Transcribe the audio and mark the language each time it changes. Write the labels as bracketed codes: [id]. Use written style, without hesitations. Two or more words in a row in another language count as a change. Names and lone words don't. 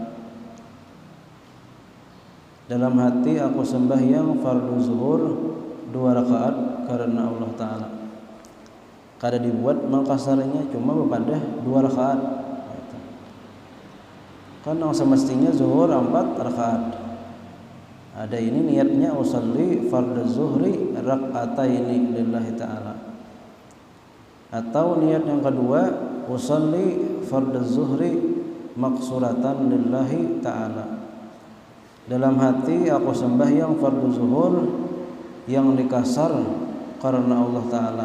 [id] Dalam hati aku sembahyang fardhu zuhur 2 rakaat karena Allah Ta'ala. [bjn] Kada dibuat mengkasarnya, cuma bepadah 2 rakaat. [id] Kan yang semestinya zuhur 4 rakaat. Ada ini niatnya [ar] أصلي فرض الظهر ركعتين لله تعالى. Atau niat yang kedua أصلي فرض الظهر مقصورة لله تعالى. [id] Dalam hati aku sembahyang fardhu zuhur yang dikasar karena Allah Ta'ala.